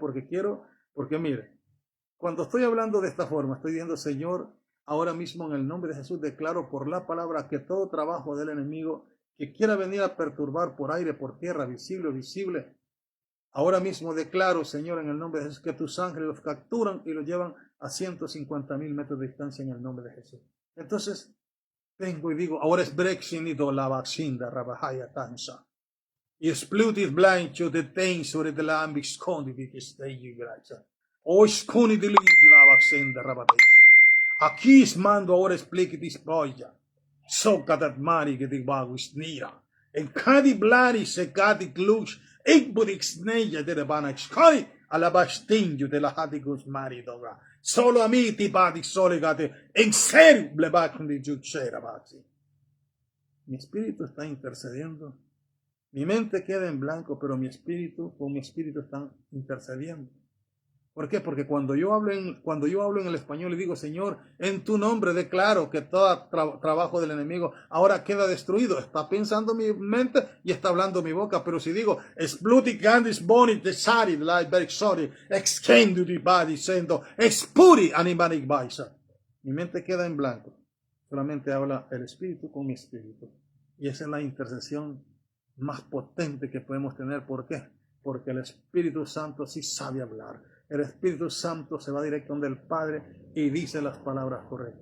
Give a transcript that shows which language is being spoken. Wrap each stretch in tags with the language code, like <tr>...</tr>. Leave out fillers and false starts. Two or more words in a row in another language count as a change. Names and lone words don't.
<es>Porque mire, cuando estoy hablando de esta forma, estoy diciendo, Señor, ahora mismo en el nombre de Jesús declaro por la palabra que todo trabajo del enemigo que quiera venir a perturbar por aire, por tierra, visible o visible, ahora mismo declaro, Señor, en el nombre de Jesús, que tus ángeles los capturan y los llevan a 150,000 metros de distancia en el nombre de Jesús. Entonces, vengo y digo, ahora es Brexinido la vaccina, Rabahaya Tansa. Y splutit blind to the things sobre the lamb escondi di che stai gracia. O sconi di la vaccina, Rabahaya. Aquí mando ahora expliquitis boya. Socatat mari que te bagus nira. En cadi blari se cadi clux. Ik budix neja de bana sconi. Alabastinho de la hatigus mari doga. Solo a mí ti padi solegate. En serio blebac di giucera baxi. Mi espíritu está intercediendo. Mi mente queda en blanco, pero mi espíritu están intercediendo. ¿Por qué? Porque cuando yo hablo en el español y digo, Señor, en tu nombre declaro que todo trabajo del enemigo ahora queda destruido. Está pensando mi mente y está hablando mi boca. Pero si digo, spluti gandis boni desari like sorry, exkendu di badi diciendo, expuri animanic baisa. Mi mente queda en blanco. Solamente habla el espíritu con mi espíritu. Y esa es la intercesión más potente que podemos tener. ¿Por qué? Porque el Espíritu Santo sí sabe hablar. El Espíritu Santo se va directo donde el Padre y dice las palabras correctas.</es>